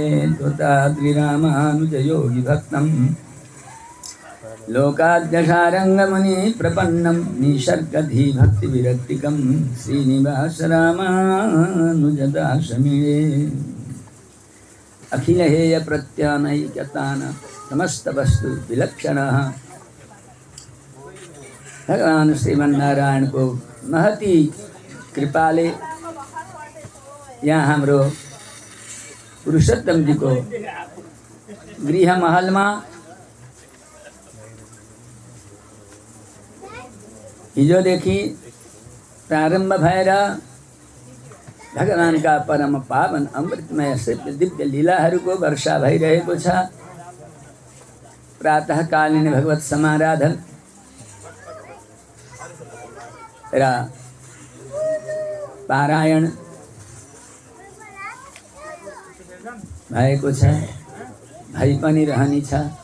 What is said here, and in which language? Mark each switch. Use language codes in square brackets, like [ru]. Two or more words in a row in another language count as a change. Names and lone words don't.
[sa] त्वताद्रिरामानुजयोगिभक्तं लोकाद्यसारङ्गमुनिप्रपन्नं निसर्गधीभक्तिविरक्तिकं श्रीनिवासरामानुजदासमीळे। अखिलहेयप्रत्यानैकतान समस्तवस्तु विलक्षणः [ne] भगवान श्रीमन्नारायण को महती कृपाले यहाँ हाम्रो पुरुषोत्तम जी को गृह महल में हिजोदेखि प्रारंभ भएर भगवान का परम पावन अमृतमय दिव्य लीलाहरूको वर्षा भइरहेको छ। प्रातःकालीन भगवत समाराधन र पारायण भएको छ, भइ पनि रहने छ।